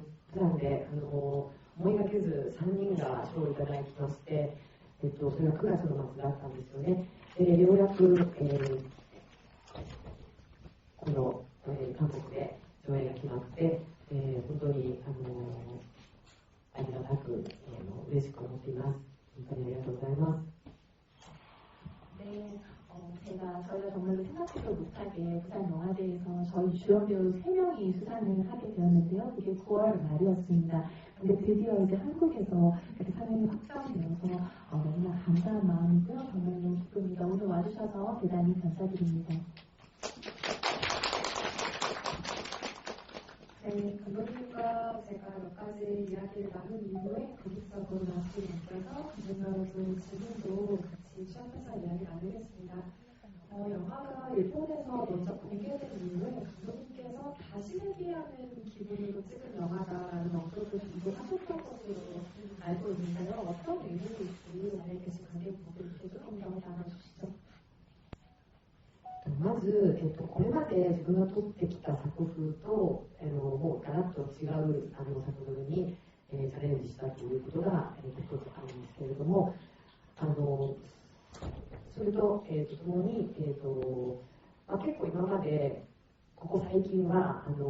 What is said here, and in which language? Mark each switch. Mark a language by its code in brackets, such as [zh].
[ja] 普段で思いがけず3人が賞をいただきまして、それは9月の末だったんですよね。でようやく、この、韓国で上映が決まって、本当にありがたく、嬉しく思っています。本当にありがとうございます。 [ko] 네, 저희가 정말로 생각지도 못하게 부산 영화제에서 저희 주연 배우 3명이 수상을 하게 되었는데요. 그게 9월 말이었습니다. 근데 드디어 이제 한국에서 이렇게 상영이 확정되어서 너무나 감사한 마음이고요. 정말 너무 기쁩니다. 오늘 와주셔서 대단히 감사드립니다. 네, 감독님과 제가 몇 가지 이야기를 나눈 이후에 공식적으로 말씀드려서 감독 여러분 지금도 같이 취합해서 이야기 나누겠습니다. 영화가 일본에서 먼저 공개된 이후에 감독님께서 다시 회귀하는 기분으로 찍은 영화다라는 언급을 종종 하셨던 것으로 알고 있는데요. 어떤 의미일지 안에 계신 관객분들께 조금 더 나눠주시죠. [ja] まず、これまで自分が撮ってきた作風と、もうガラッと違う作風に、チャレンジしたということが、一つあるんですけれども、それと、ともに、結構今まで、ここ最近は、